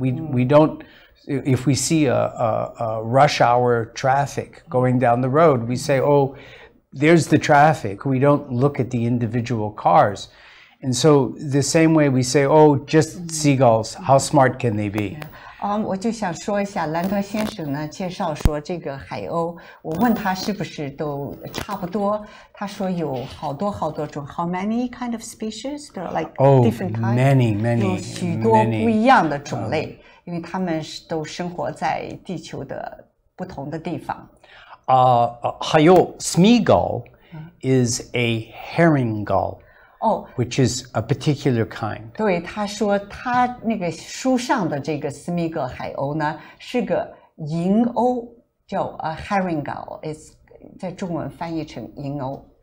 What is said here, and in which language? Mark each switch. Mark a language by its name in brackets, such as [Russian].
[English] We don't, if we see a rush hour traffic going down the road, we say, oh, there's the traffic. We don't look at the individual cars. And so the same way we say, oh, just seagulls, how smart can they be? [Chinese] 我就想说一下，兰德先生呢介绍说这个海鸥，我问他是不是都差不多，他说有好多种 ， [English] How many kind of species? There are like different kinds. Many. [Chinese] 有许多不一样的种类，因为他们都生活在地球的不同的地方。海鷗 [English] Smeagull is a herring gull. Which is a particular kind. [Chinese] 对，他说他那个书上的这个斯密格海鸥呢，是个银鸥，叫herring gull， 在中文翻译成银鸥。